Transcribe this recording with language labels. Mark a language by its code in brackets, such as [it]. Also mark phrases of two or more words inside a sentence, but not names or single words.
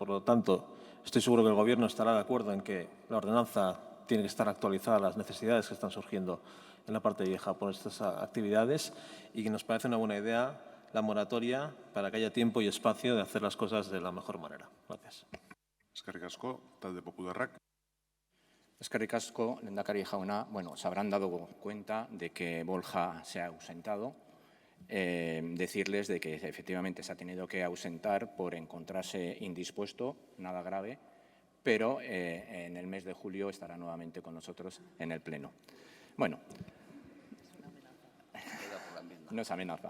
[es] Por lo tanto, estoy seguro que el Gobierno estará de acuerdo en que la ordenanza tiene que estar actualizada a las necesidades que están surgiendo en la Parte Vieja por estas actividades y que nos parece una buena idea la moratoria para que haya tiempo y espacio de hacer las cosas de la mejor manera. Gracias. [eu] Eskerrik asko, talde popularrak. Eskerrik asko, lehendakari jauna. [es] Bueno, se habrán dado cuenta de que Borja se ha ausentado. Decirles de que efectivamente se ha tenido que ausentar por encontrarse indispuesto, nada grave, pero en el mes de julio estará nuevamente con nosotros en el Pleno. Bueno, no es amenaza.